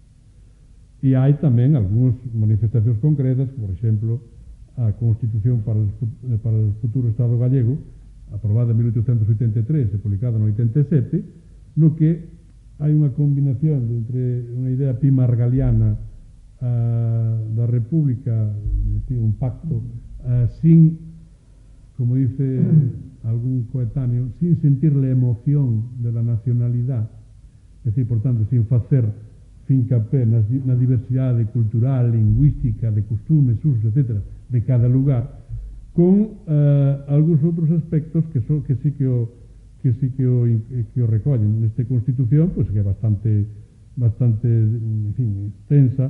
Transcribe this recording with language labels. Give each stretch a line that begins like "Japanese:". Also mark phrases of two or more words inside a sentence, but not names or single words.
Galician: E hai tamén algunhas manifestacións concretas, por exemplo, a Constitución para o futuro Estado gallego, aprobada en 1883 e publicada no 87, no que hai unha combinación entre unha idea pimargaliana
Spanish: da República, un pacto sin, como dice algún coetáneo, sin sentir la emoción de la nacionalidad, es decir, por tanto,
Galician: sin facer fincapé na diversidade cultural, lingüística, de costumes, usos, etc., de cada lugar, con algúns outros aspectos que sí que o recollen nesta Constitución, pois que é bastante, en fin, extensa.